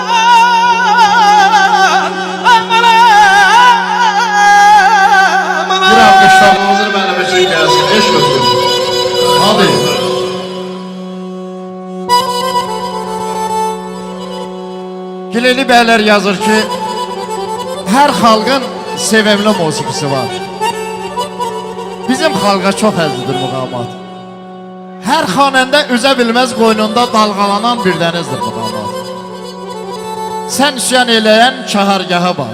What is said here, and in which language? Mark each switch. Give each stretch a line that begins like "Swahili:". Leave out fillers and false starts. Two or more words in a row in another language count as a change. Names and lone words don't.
Turkish: Bir alkışlarınızı benim için gelsin. Eşk olsun.
Azerbaijani: Hadi. Gileli beyler yazır ki her xalqın sevimli musiqisi var. Bizim xalqa çox əzlidir muğamat. Hər xanəndə üzə bilməz qoynunda dalğalanan bir dənizdir muğamat. Sən üsyan eləyən çahargaha bax.